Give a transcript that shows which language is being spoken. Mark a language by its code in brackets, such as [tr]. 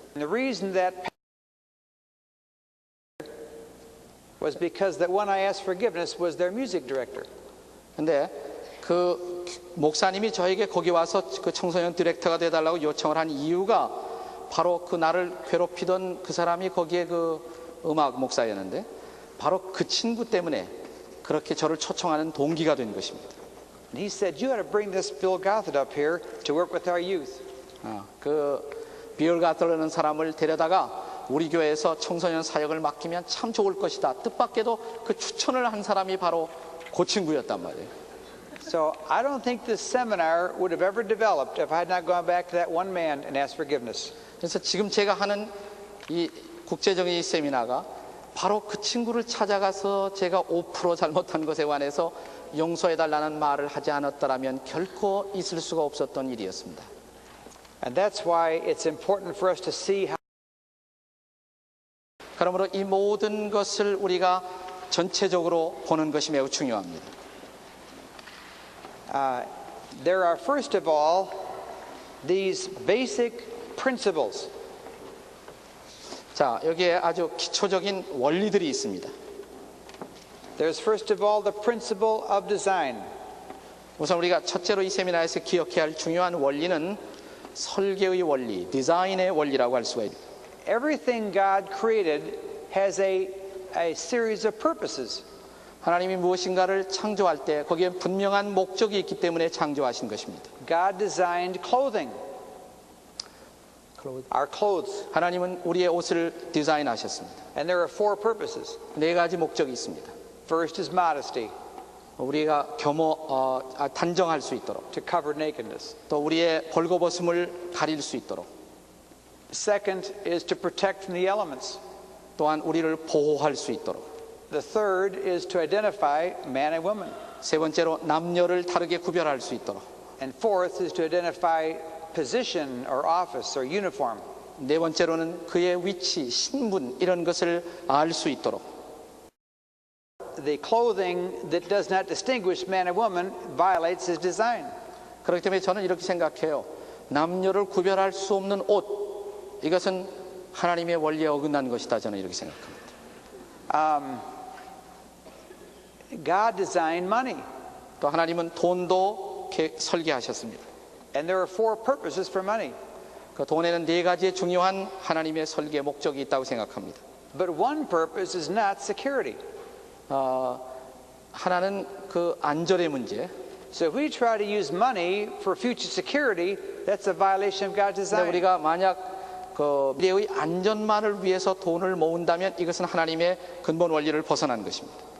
[en] And the reason that was because that when I asked forgiveness was their music director. [ko] 근데 그 목사님이 저에게 거기 와서 그 청소년 디렉터가 되달라고 요청을 한 이유가 바로 그 나를 괴롭히던 그 사람이 거기에 그 음악 목사였는데 바로 그 친구 때문에 그렇게 저를 초청하는 동기가 된 것입니다. [en] And he said, "You ought to bring this Bill Gothard up here to work with our youth." [ko] 그 비얼 가트라는 사람을 데려다가 우리 교회에서 청소년 사역을 맡기면 참 좋을 것이다. 뜻밖에도 그 추천을 한 사람이 바로 그 친구였단 말이에요. [en] So I don't think this seminar would have ever developed if I had not gone back to that one man and asked forgiveness. [ko] 그래서 지금 제가 하는 이 국제정의 세미나가 바로 그 친구를 찾아가서 제가 5% 잘못한 것에 관해서 용서해달라는 말을 하지 않았더라면 결코 있을 수가 없었던 일이었습니다. [en] And that's why it's important for us to see how [ko] 그러므로 이 모든 것을 우리가 전체적으로 보는 것이 매우 중요합니다. [en] There are first of all these basic principles. [ko] 자, 여기에 아주 기초적인 원리들이 있습니다. [en] There's first of all the principle of design. [ko] 우선 우리가 첫째로 이 세미나에서 기억해야 할 중요한 원리는 설계의 원리, 디자인의 원리라고 할 수가 있습니다. [en] Everything God created has a series of purposes. [ko] 하나님이 무엇인가를 창조할 때 거기에 분명한 목적이 있기 때문에 창조하신 것입니다. [en] God designed clothing, our clothes, [ko] 하나님은 우리의 옷을 디자인하셨습니다. [en] and there are four purposes. [ko] 네 가지 목적이 있습니다. [en] First is modesty, [ko] 우리가 단정할 수 있도록, [en] to cover nakedness. [ko] 또 우리의 벌거벗음을 가릴 수 있도록, [en] Second is to protect from the elements. [ko] 또한 우리를 보호할 수 있도록, [en] The third is to identify man and woman. [ko] 세 번째로 남녀를 다르게 구별할 수 있도록, [en] And fourth is to identify position or office or uniform. [ko] 네 번째로는 그의 위치, 신분 이런 것을 알 수 있도록. [en] The clothing that does not distinguish man and woman violates his design. [ko] 그렇기 때문에 저는 이렇게 생각해요. 남녀를 구별할 수 없는 옷, 이것은 하나님의 원리에 어긋난 것이다. 저는 이렇게 생각합니다. [en] God designed money, [ko] 또 하나님은 돈도 설계하셨습니다. [en] and there are four purposes for money. [ko] 그 돈에는 네 가지의 중요한 하나님의 설계 목적이 있다고 생각합니다. [en] But one purpose is not security. [ko] 하나는 그 안전의 문제. [en] So if we try to use money for future security, that's a violation of God's [ko] 근데 [en] design. [ko] 우리가 만약 그 미래의 안전만을 위해서 돈을 모은다면 이것은 하나님의 근본 원리를 벗어난 것입니다.